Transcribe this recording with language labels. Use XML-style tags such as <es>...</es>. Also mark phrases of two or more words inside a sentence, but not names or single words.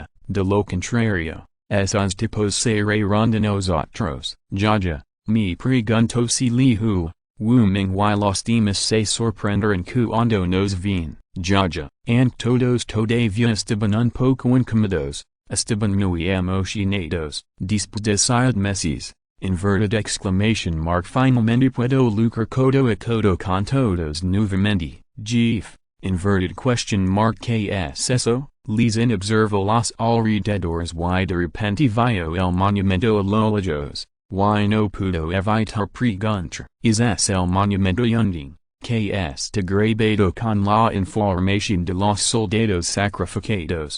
<es>De lo contrario, esos tipos se reirán de nosotros. Ya, me pregunto si Lihu, Wu Ming y los demás se sorprenderán cuando nos ven. Ya, and todos todavía estaban un poco incómodos. Estaban muy emocionados. Después de 6 meses,</es> <en>inverted exclamation mark</en> <es>finalmente puedo lucrar codo a codo con todos nuevamente. Jeff,</es> <en>inverted question mark</en> <es>¿qué es eso? Les observo los alrededores y de repente vio el monumento a lo lejos, y no pudo evitar preguntar. ¿Es el monumento hunding? Que está grabado con la información de los soldados sacrificados.</es>